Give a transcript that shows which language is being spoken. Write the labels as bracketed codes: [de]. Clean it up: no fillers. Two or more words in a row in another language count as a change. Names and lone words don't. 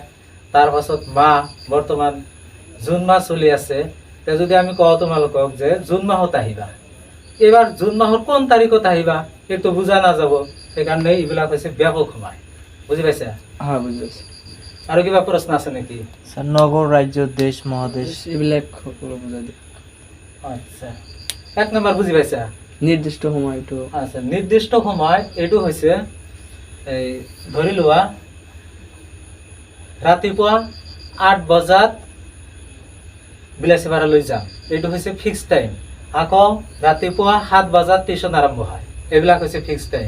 [as] তাৰপাছত মাহ, বৰ্তমান জুন মাহ চলি আছে। এতিয়া যদি আমি কওঁ তোমালোকক যে জুন মাহত আহিবা, এইবাৰ জুন মাহৰ কোন তাৰিখত আহিবা সেইটো বুজা নাযাব। সেইকাৰণে এইবিলাক হৈছে ব্যাপক সময়। বুজি পাইছা? হয়, বুজি পাইছো। আৰু কিবা প্ৰশ্ন আছে নেকি? স্যার, নগর, রাজ্য, দেশ, মহাদেশ এইবিলাক সকলো বুজাই দিও। আচ্ছা, 1 নম্বৰ বুজি পাইছা? নির্দিষ্ট সময় একটু। আচ্ছা, নিৰ্দিষ্ট সময় এইটো হৈছে এই ধৰি লোৱা ৰাতিপুৱা 8 বজাত বিলাচীপাৰালৈ যাম, এইটো হৈছে [en] fix time. [as] আকৌ ৰাতিপুৱা 7 বজাত টিউশ্যন আৰম্ভ হয়, এইবিলাক হৈছে [en] fix time.